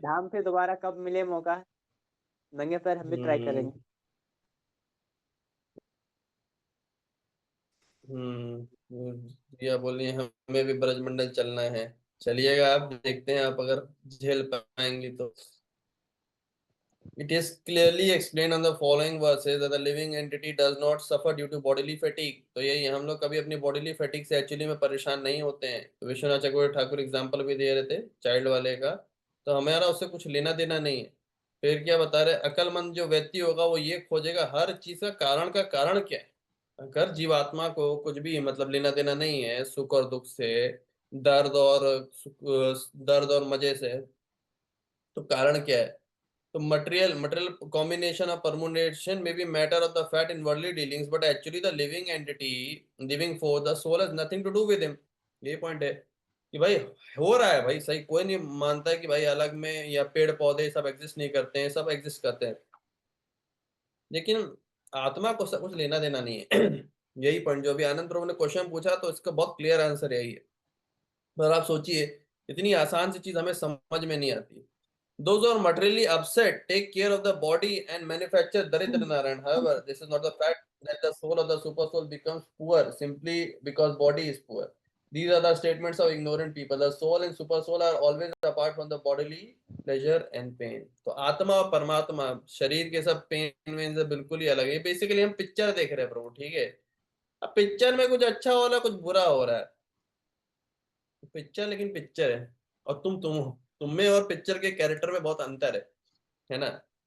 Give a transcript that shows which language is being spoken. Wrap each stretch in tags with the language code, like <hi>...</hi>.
<hi>धाम पे दोबारा कब मिले मौका, नंगे पैर हम भी ट्राई हम्म। करेंगे। भैया बोलिए हमें भी ब्रजमंडल चलना है, चलिएगा आप, देखते हैं आप अगर झेल पाएंगी तो।</hi> <en>It is clearly explained on the following verses that the living entity does not suffer due to bodily fatigue।</en> <hi>तो यही हम लोग कभी अपनी</hi> <en>bodily fatigue</en> <hi>से एक्चुअली में परेशान नहीं होते हैं। तो विश्वनाथ चक्रवर्ती ठाकुर एग्जाम्पल भी दे रहे थे चाइल्ड वाले का, तो हमारा उससे कुछ लेना देना नहीं है। फिर क्या बता रहे, अक्लमंद जो व्यक्ति होगा वो ये खोजेगा हर चीज का कारण क्या है। अगर जीवात्मा को कुछ भी मतलब लेना देना नहीं है सुख और दुख से, दर्द और दर्द और मजे से, तो कारण क्या है।</hi> <en>तो material combination of permutation may be matter of the fact in worldly dealings, but actually the living entity, living force, the soul has nothing to do with him।</en> <hi>ये पॉइंट है कि भाई हो रहा है भाई सही, कोई नहीं मानता है कि भाई अलग में या पेड़ पौधे सब एग्जिस्ट नहीं करते हैं, सब एग्जिस्ट करते हैं, लेकिन आत्मा को सब कुछ लेना देना नहीं है। यही पॉइंट जो अभी आनंद प्रभु ने क्वेश्चन पूछा, तो इसका बहुत क्लियर आंसर यही है। पर आप सोचिए, इतनी आसान सी चीज हमें समझ में नहीं आती।</hi> <en>Those who are materially upset take care of the body and manufacture Daridra Narayan. However, this is not the fact that the soul of the super soul becomes poor simply because body is poor. These are the statements of ignorant people. The soul and super soul are always apart from the bodily pleasure and pain.</en> <hi>तो आत्मा और परमात्मा शरीर के सब pen when से बिल्कुल ही अलग है। बेसिकली हम पिक्चर देख रहे हैं प्रभु, ठीक है। अब पिक्चर में कुछ अच्छा हो रहा है, कुछ बुरा हो रहा है, पिक्चर लेकिन पिक्चर है। और तुम हो, तुम में और पिक्चर के कैरेक्टर में बहुत अंतर है ना।</hi>